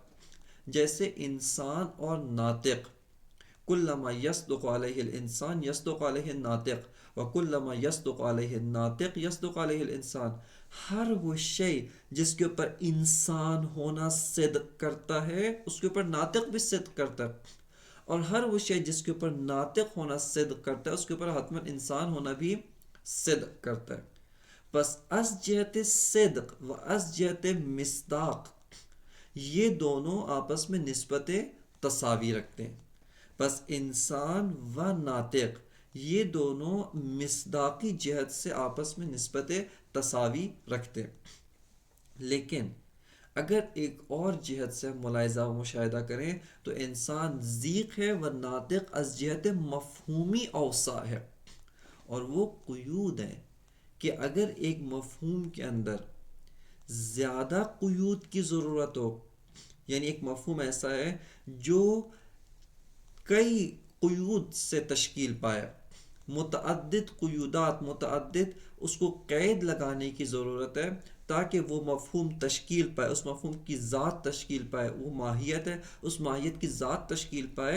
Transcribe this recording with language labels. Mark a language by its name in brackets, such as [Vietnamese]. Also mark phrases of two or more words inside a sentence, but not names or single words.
[Urdu] جیسے انسان اور ناطق، [Arabic] کلما یصدق علیہ الانسان یصدق علیہ الناطق وکلما یصدق علیہ الناطق یصدق علیہ الانسان. [Urdu] ہر وہ شے جس کے اوپر انسان ہونا صدق کرتا ہے اس کے اوپر ناطق بھی صدق کرتا ہے، اور ہر وہ شے جس کے اوپر ناطق ہونا صدق کرتا ہے اس کے اوپر حتماً انسان ہونا بھی صدق کرتا ہے. [Persian] بس از جہت صدق و از جہت مصداق [Urdu] یہ دونوں آپس میں نسبت تساوی رکھتے ہیں. بس انسان و ناطق یہ دونوں مصداقی جہت سے آپس میں نسبت تساوی رکھتے ہیں. لیکن اگر ایک اور جہت سے ملاحظہ و مشاہدہ کریں تو انسان ضیق ہے و ناطق [Persian] از جہت مفہومی [Urdu] اوسع ہے. اور وہ قیود ہیں کہ اگر ایک مفہوم کے اندر زیادہ قیود کی ضرورت ہو، یعنی ایک مفہوم ایسا ہے جو کئی قیود سے تشکیل پائے، متعدد قیودات، متعدد اس کو قید لگانے کی ضرورت ہے تاکہ وہ مفہوم تشکیل پائے، اس مفہوم کی ذات تشکیل پائے، وہ ماہیت ہے، اس ماہیت کی ذات تشکیل پائے.